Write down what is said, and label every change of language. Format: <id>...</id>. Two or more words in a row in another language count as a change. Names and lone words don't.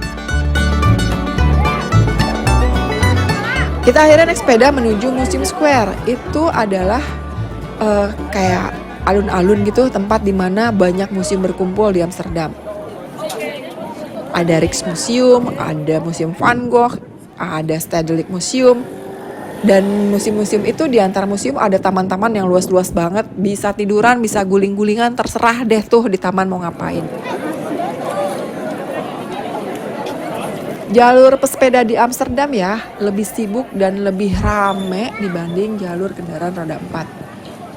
<id>Kita akhirnya naik sepeda menuju Museum Square. Itu adalah kayak alun-alun gitu, tempat di mana banyak museum berkumpul di Amsterdam. Ada Rijksmuseum, ada Museum Van Gogh, ada Stedelijk Museum. Dan museum-museum itu di antara museum ada taman-taman yang luas-luas banget. Bisa tiduran, bisa guling-gulingan, terserah deh tuh di taman mau ngapain. Jalur pesepeda di Amsterdam ya lebih sibuk dan lebih rame dibanding jalur kendaraan roda 4.</id>